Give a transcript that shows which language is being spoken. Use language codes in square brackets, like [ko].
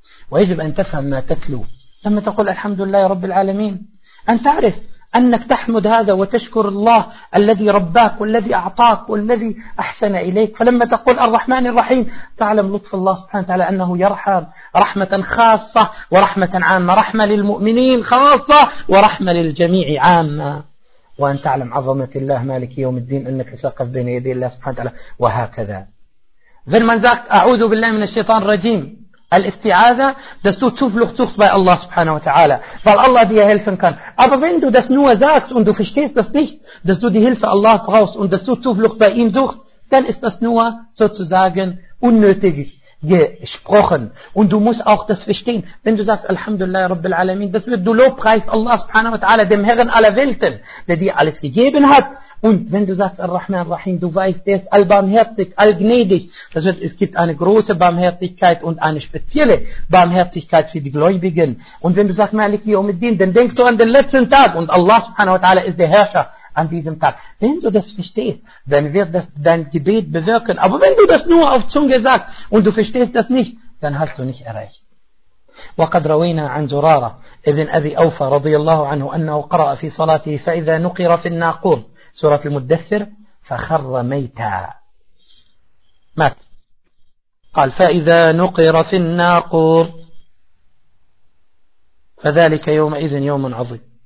[ar] ويجب أن تفهم ما تتلو. لما تقول الحمد لله رب العالمين أن تعرف أنك تحمد هذا وتشكر الله الذي رباك والذي أعطاك والذي أحسن إليك. فلما تقول الرحمن الرحيم تعلم لطف الله سبحانه وتعالى أنه يرحم رحمة خاصة ورحمة عامة، رحمة للمؤمنين خاصة ورحمة للجميع عامة، وأن تعلم عظمة الله مالك يوم الدين أنك ساقف بين يدي الله سبحانه وتعالى. وهكذا [de] wenn man sagt [ar] أعوذ بالله من الشيطان الرجيم [de] Al-Isti'aza, dass du Zuflucht suchst bei Allah subhanahu wa ta'ala, weil Allah dir helfen kann. Aber wenn du das nur sagst und du verstehst das nicht, dass du die Hilfe Allah brauchst und dass du Zuflucht bei ihm suchst, dann ist das nur sozusagen unnötig. gesprochen. Und du musst auch das verstehen. Wenn du sagst, Alhamdulillah, Rabbil Alamin, das wird du lobpreist Allah subhanahu wa ta'ala, dem Herrn aller Welten, der dir alles gegeben hat. Und wenn du sagst, Ar-Rahman, Ar-Rahim, du weißt, der ist allbarmherzig, allgnädig. Das heißt, es gibt eine große Barmherzigkeit und eine spezielle Barmherzigkeit für die Gläubigen. Und wenn du sagst, Maliki Yawmiddin, dann denkst du an den letzten Tag und Allah subhanahu wa ta'ala ist der Herrscher an diesem Tag. Wenn du das verstehst, dann wird das dein Gebet bewirken. Aber wenn du das nur auf Zunge sagst und du verstehst das nicht, dann hast du nicht erreicht. [ar] وقد روينا عن زرارة ابن أبي أوفى رضي الله عنه أنه قرأ في صلاته فإذا نقر في الناقور سورة المدثر فخر ميتا مات. قال فإذا نقر في الناقور فذلك يومئذ يوم عظيم.